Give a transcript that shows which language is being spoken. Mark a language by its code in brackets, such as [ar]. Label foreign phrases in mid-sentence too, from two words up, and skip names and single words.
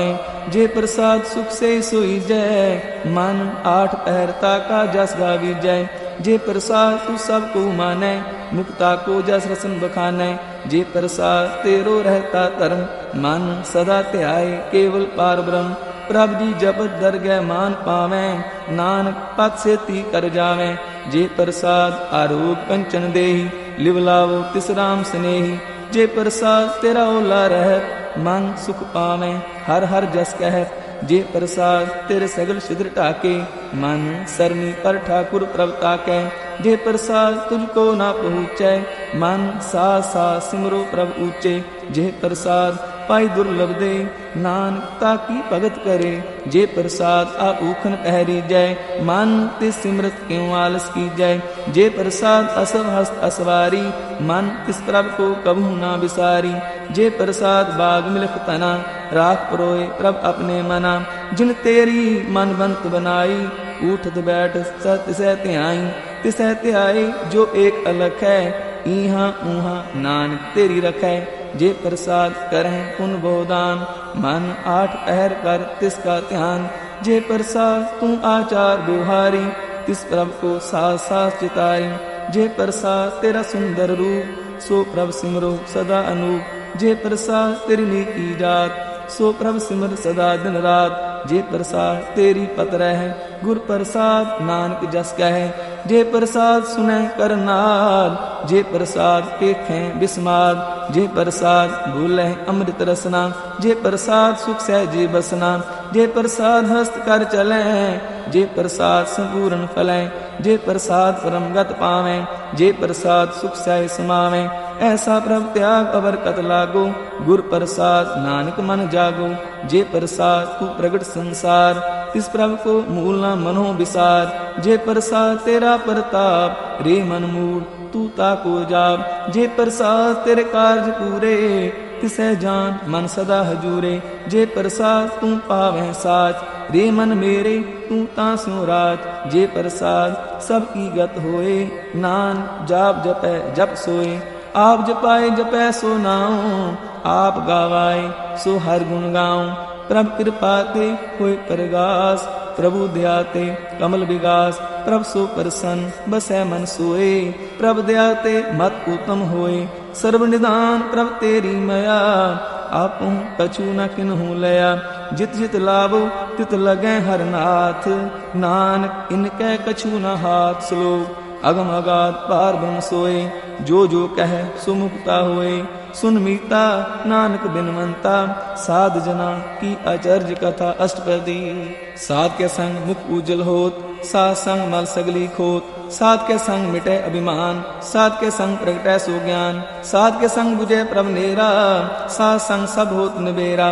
[hi] जे प्रसाद सुख से सोई जय, मन आठ पहरता का जस गावी जय। जे प्रसाद तू सब को मानै, मुक्ता को जस रसन बखानै। जे प्रसाद तेरो रहता धर्म, मन सदा ध्याय केवल पार ब्रह्म। प्रभ जी जपत दरगह मान पावै, नानक पद से ती कर जावै। जे प्रसाद आरोग कंचन देही, लिव लावो तिस राम स्नेही। जे प्रसाद तेरा ओला रहत, मन सुख पावै हर हर जस कहत। जे प्रसाद तेरे सगल छिद्र टाके, मन सरनी पर ठाकुर प्रभ ताकै। जे प्रसाद तुझको ना पहुँचै, मन सा सिमरो प्रभ ऊंचे। जे प्रसाद पाई दुर्लभ दे, नानक ताकी भगत करे। जे प्रसाद आप ऊखन पहरी जय, मन तिस सिमरत क्यों आलस की जय। जे प्रसाद असव हस्त असवारी, मन तिस प्रभ को कबहू ना विसारी। जे प्रसाद बाग मिलख तना, राख परोए प्रभ अपने मना। जिन तेरी मन बंत बनाई, उठत बैठ सत तिसै ध्याई। तिसै ध्याई जो एक अलख है, इहाँ ऊहाँ नानक तेरी रखै। जे प्रसाद करह पुन बहुदान, मन आठ पहर कर तिसका ध्यान। जे प्रसाद तू आचार व्यवहारी, तिस प्रभ को सास सास चितारी। जे प्रसाद तेरा सुंदर रूप, सो प्रभ सिमरो सदा अनूप। जे प्रसाद तेरी नीकी जात, सो प्रभ सिमर सदा दिन रात। जे प्रसाद तेरी पत रह, गुर प्रसाद नानक जस कह। जे प्रसाद सुनै करनाद, जे प्रसाद पेखें बिस्माद, जे प्रसाद भूलें अमृत रसना, जे प्रसाद सुख सहजे बसना, जे प्रसाद हस्त कर चलें, जे प्रसाद संपूर्ण फलें, जे प्रसाद परम गत पावें, जे प्रसाद सुख सह समावें। ऐसा प्रभ त्याग अवर कत लागो, गुर प्रसाद नानक मन जागो। जे प्रसाद तू प्रगट संसार, तिस प्रभ को मूल न मनो विसार। जे प्रसाद तेरा प्रताप, रे मन मूड तू ताको जाप। जे प्रसाद तेरे कार्य पूरे, तिसै जान मन सदा हजूरे। जे प्रसाद तू पावै साच, रे मन मेरे तू तासो राज। जे प्रसाद सब की गत होए, नान जाप जपै जप सोए। आप जपाए जपै सो नाऊं, आप गावाए सो हर गुण गाऊं। प्रभ कृपा ते होए प्रगास, प्रभु दया ते कमल विगास। प्रभ सो प्रसन्न बसै मन सोए, प्रभ दया ते मत उत्तम होए। सर्व निदान प्रभ तेरी मया, आपु कछु न किन्हु लया। जित जित लाभो तित लगै हर नाथ, नानक इनकै कछु न हाथ। श्लोक अगम अगाध पार ब्रह्म सोए, जो जो कह सो मुक्ता होए। सुन मीता नानक बिनवंता, साध जना की आचर्य कथा अष्टपदी। साध के संग मुख उज्जल होत, साध संग मल सगली खोत। साध के संग मिटे अभिमान, साध के संग प्रगटै सो ज्ञान। साध के संग बुझे प्रभ नेरा, साध संग सब होत निबेरा।